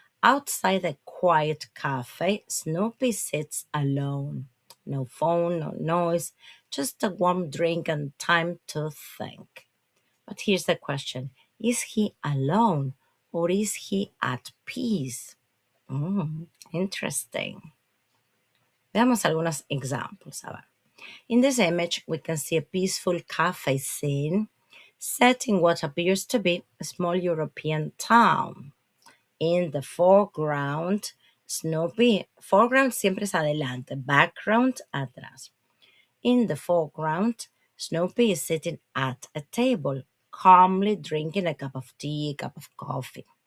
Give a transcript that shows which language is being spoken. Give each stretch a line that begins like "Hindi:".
English: Outside a quiet cafe, Snoopy sits alone. No phone, no noise, just a warm drink and time to think. But here's the question. Is he alone or is he at peace? Interesting.
Spanish: Veamos algunos examples. A ver.
English: In this image, we can see a peaceful cafe scene set in what appears to be a small European town. In the foreground, Snoopy, foreground
Spanish: siempre es adelante,
English: background
Spanish: atrás.
English: In the foreground, Snoopy is sitting at a table, calmly drinking a cup of tea, cup of coffee.